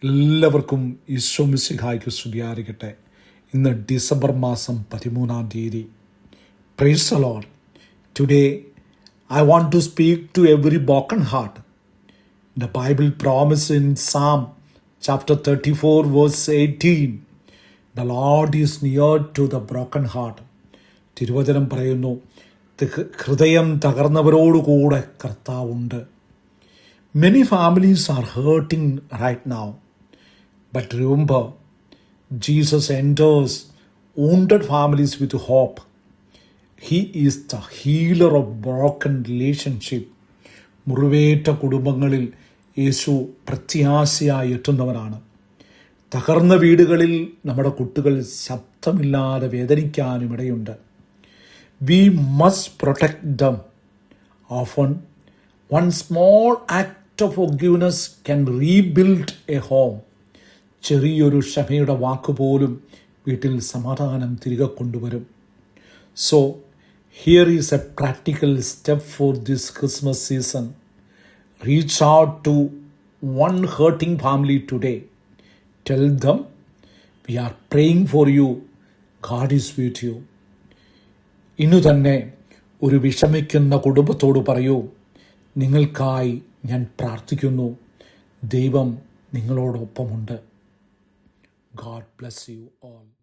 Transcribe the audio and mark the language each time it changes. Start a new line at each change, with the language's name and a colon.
Malayalam: എല്ലാവർക്കും ഈശോ മിശിഹായ്ക്ക് സ്തുതിയായിരിക്കട്ടെ. ഇന്ന് ഡിസംബർ മാസം 13
English: Praise the lord. Today I want to speak to every broken heart. The Bible promises in Psalm chapter 34 verse 18, the Lord is near to the broken heart.
Malayalam: തിരുവചനം പറയുന്നു, ഹൃദയം തകർന്നവരോടുകൂടെ കർത്താവുണ്ട്.
English: Many families are hurting right now. But remember, Jesus enters wounded families with hope. He is the healer of broken relationship.
Malayalam: മുറിവേറ്റ കുടുംബങ്ങളിൽ യേശു പ്രത്യാശയായി എത്തുന്നവനാണ്. തകർന്ന വീടുകളിൽ നമ്മുടെ കുട്ടികൾ ശബ്ദമില്ലാതെ വേദനിക്കാനും ഇടയുണ്ട്.
English: We must protect them. Often, one small act of forgiveness can rebuild a home.
Malayalam: ചെറിയൊരു ക്ഷമയുടെ വാക്കുപോലും വീട്ടിൽ സമാധാനം തിരികെ കൊണ്ടുവരും.
English: So here is a practical step for this Christmas season. Reach out to one hurting family today. Tell them we are praying for you. God is with you.
Malayalam: ഇന്നു തന്നെ ഒരു വിഷമിക്കുന്ന കുടുംബത്തോട് പറയൂ, നിങ്ങൾക്കായി ഞാൻ പ്രാർത്ഥിക്കുന്നു. ദൈവം നിങ്ങളോടൊപ്പമുണ്ട്.
English: God bless you all.